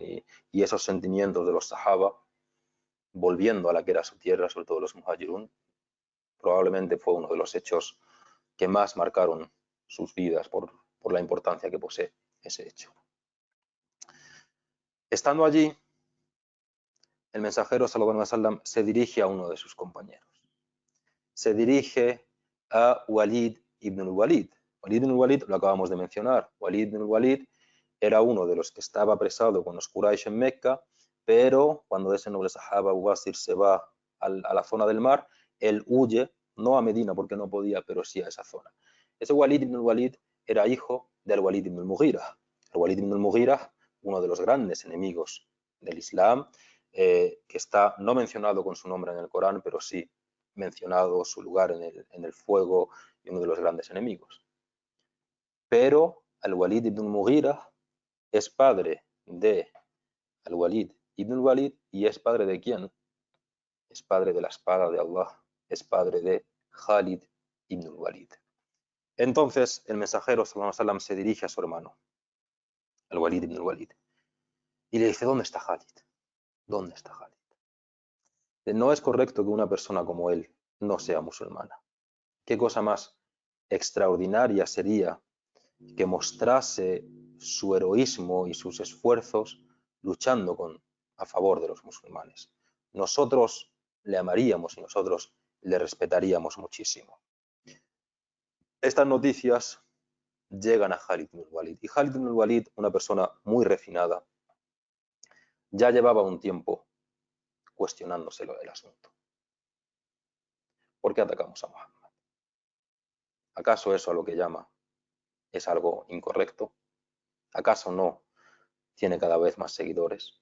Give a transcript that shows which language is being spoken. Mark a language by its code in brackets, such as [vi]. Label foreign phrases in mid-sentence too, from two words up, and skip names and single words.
[es] Y esos sentimientos de los sahaba, volviendo a la que era su tierra, sobre todo los muhajirun, probablemente fue uno de los hechos que más marcaron sus vidas por la importancia que posee ese hecho. Estando allí, el mensajero [ar] صلى الله عليه وسلم [es] se dirige a uno de sus compañeros. Se dirige a Walid ibn al-Walid. Walid ibn al-Walid lo acabamos de mencionar. Walid ibn al-Walid era uno de los que estaba apresado con los Quraysh en Meca, pero cuando ese noble sahaba Wasir se va a la zona del mar, él huye, no a Medina porque no podía, pero sí a esa zona. Ese Walid ibn al-Walid era hijo del Walid ibn al-Mughira. El Walid ibn al-Mughira, uno de los grandes enemigos del Islam, que está no mencionado con su nombre en el Corán, pero sí mencionado su lugar en el fuego y uno de los grandes enemigos. Pero al-Walid ibn al-Mughira es padre de al-Walid ibn al-Walid, y es padre de quién? Es padre de la espada de Allah, es padre de Khalid ibn al-Walid. Entonces el mensajero [ar] صلى الله عليه وسلم [es] se dirige a su hermano, al-Walid ibn al-Walid, y le dice, ¿dónde está Khalid? ¿Dónde está Khalid? No es correcto que una persona como él no sea musulmana. ¿Qué cosa más extraordinaria sería que mostrase su heroísmo y sus esfuerzos luchando a favor de los musulmanes? Nosotros le amaríamos y nosotros le respetaríamos muchísimo. Estas noticias llegan a Khalid ibn al-Walid, y Khalid ibn al-Walid, una persona muy refinada, ya llevaba un tiempo cuestionándoselo el asunto. ¿Por qué atacamos a Muhammad? ¿Acaso eso a lo que llama es algo incorrecto? ¿Acaso no tiene cada vez más seguidores?